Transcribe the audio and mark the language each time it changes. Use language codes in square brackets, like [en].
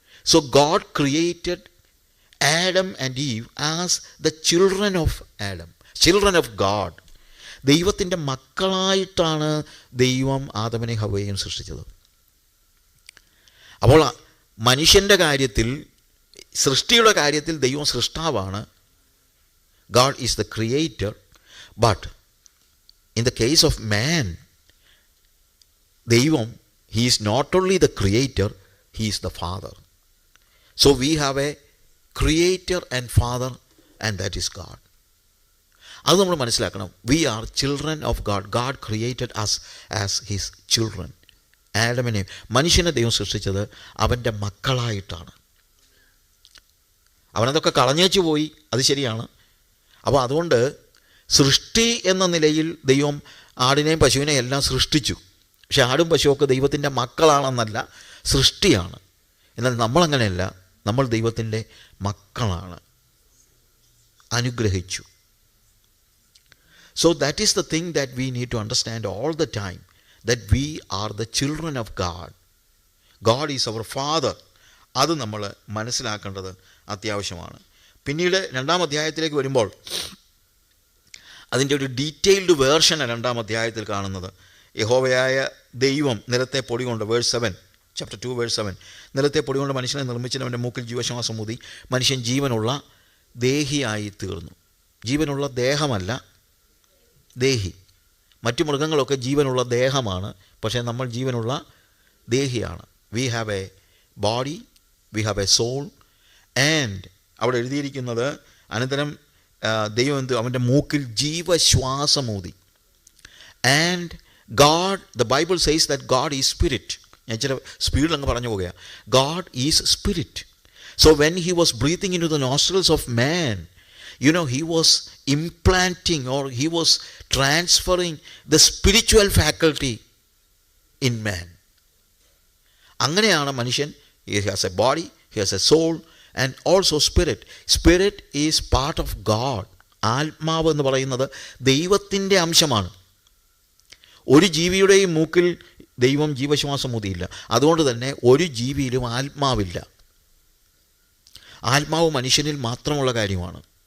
[en] So God created Adam and Eve as the children of Adam, children of God. [ml] ദൈവത്തിൻ്റെ മക്കളായിട്ടാണ് ദൈവം ആദമിനെ ഹവ്വയെയും സൃഷ്ടിച്ചത്. അപ്പോൾ മനുഷ്യൻ്റെ കാര്യത്തിൽ, സൃഷ്ടിയുടെ കാര്യത്തിൽ ദൈവം സൃഷ്ടാവാണ്. [en] God is the creator. But in the case of man, ദൈവം, he is not only the creator, he is the father. So we have a creator and father, and that is God. [ml] അത് നമ്മൾ മനസ്സിലാക്കണം. [en] We are children of God. God created us as his children. [ml] ആഡമിനെ, മനുഷ്യനെ ദൈവം സൃഷ്ടിച്ചത് അവൻ്റെ മക്കളായിട്ടാണ്. അവനതൊക്കെ കളഞ്ഞേച്ചു പോയി, അത് ശരിയാണ്. അപ്പോൾ അതുകൊണ്ട് സൃഷ്ടി എന്ന നിലയിൽ ദൈവം ആടിനെയും പശുവിനെയും എല്ലാം സൃഷ്ടിച്ചു. പക്ഷെ ആടും പശുവൊക്കെ ദൈവത്തിൻ്റെ മക്കളാണെന്നല്ല, സൃഷ്ടിയാണ്. എന്നാൽ നമ്മളങ്ങനെയല്ല, നമ്മൾ ദൈവത്തിൻ്റെ മക്കളാണ്, അനുഗ്രഹിച്ചു. [en] So that is the thing that we need to understand all the time, that we are the children of God. God is our Father. [ml] അത് നമ്മൾ മനസ്സിലാക്കേണ്ടത് അത്യാവശ്യമാണ്. പിന്നീട് 2-ാം അധ്യായത്തിലേക്ക് വരുമ്പോൾ അതിൻ്റെ ഒരു ഡീറ്റെയിൽഡ് വേർഷനാണ് 2-ാം അധ്യായത്തിൽ കാണുന്നത്. യഹോവയായ ദൈവം നിലത്തെ പൊടി കൊണ്ട്, വേഴ്സ് 7, ചാപ്റ്റർ 2 വേഴ്സ് 7, നിലത്തെ പൊടി കൊണ്ട് മനുഷ്യനെ നിർമ്മിച്ചവൻ്റെ മൂക്കിൽ ജീവശ്വാസം ഊതി മനുഷ്യൻ ജീവനുള്ള ദേഹിയായി തീർന്നു. ജീവനുള്ള ദേഹമല്ല, ദേഹി. മറ്റു മൃഗങ്ങളൊക്കെ ജീവനുള്ള ദേഹമാണ്, പക്ഷേ നമ്മൾ ജീവനുള്ള ദേഹിയാണ്. [en] We have a body, we have a soul. And [ml] അവിടെ എഴുതിയിരിക്കുന്നത്, അനന്തരം ദൈവം അവൻ്റെ മൂക്കിൽ ജീവശ്വാസമൂതി. [en] And God, the Bible says that God is spirit. [ml] ഞാൻ ചില സ്പീഡിൽ അങ്ങ് പറഞ്ഞു പോകുകയാണ്. [en] God is spirit. So when he was breathing in to the nostrils of man, he was implanting, or he was transferring the spiritual faculty in man. [ml] അങ്ങനെയാണ് മനുഷ്യൻ. [en] He has a body, he has a soul and also spirit. Spirit is part of God. [ml] ആത്മാവ് എന്ന് പറയുന്നത് ദൈവത്തിൻ്റെ അംശമാണ്. ഒരു ജീവിയുടെയും മൂക്കിൽ ദൈവം ജീവശ്വാസം ഊതിയില്ല. അതുകൊണ്ട് തന്നെ ഒരു ജീവിയിലും ആത്മാവില്ല. ആത്മാവ് മനുഷ്യനിൽ മാത്രമുള്ള കാര്യമാണ്.